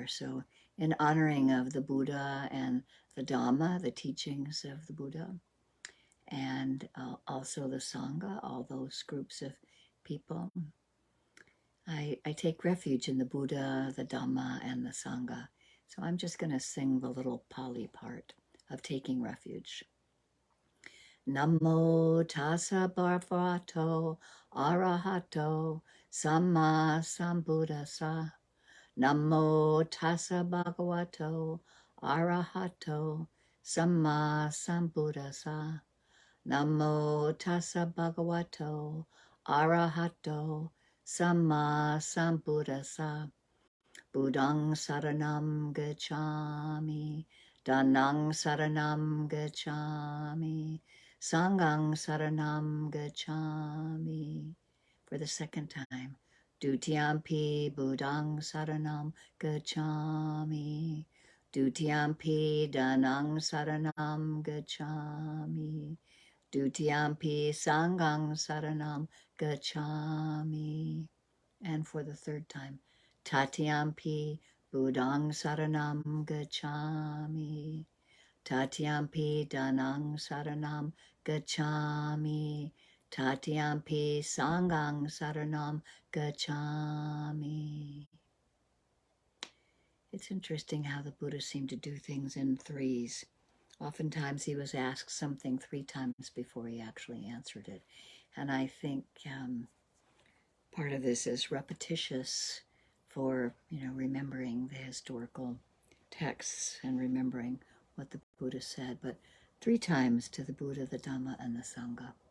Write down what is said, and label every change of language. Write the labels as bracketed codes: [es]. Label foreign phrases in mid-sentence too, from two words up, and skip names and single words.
[en] So in honoring of the Buddha and the Dhamma, the teachings of the Buddha, and also the Sangha, all those groups of people, I take refuge in the Buddha, the Dhamma, and the Sangha. So I'm just going to sing the little Pali part of taking refuge. [pi] Namo tassa bhagavato arahato samma sambuddhassa. Namo tassa bhagavato arahato samma sambuddhassa. Namo tassa bhagavato arahato samma sambuddhassa. Buddhang saranam gacchami, Dhanang saranam gacchami, Sanghang saranam gacchami. [en] For the second time. [pi] Dutiyampi Buddhang saranam gacchami. Dutiyampi Dhanang saranam gacchami. Dutiyampi Sanghang saranam gacchami. [en] And for the third time, [pi] Tatyampi Buddhang Saranam Gacchami. Tatyampi Dhanang Saranam Gacchami. Tatyampi Sanghang Saranam Gacchami. [en] It's interesting how the Buddha seemed to do things in threes. Oftentimes he was asked something 3 times before he actually answered it. And I think part of this is repetitious for, remembering the historical texts and remembering what the Buddha said, but 3 times to the Buddha, the Dhamma, and the Sangha.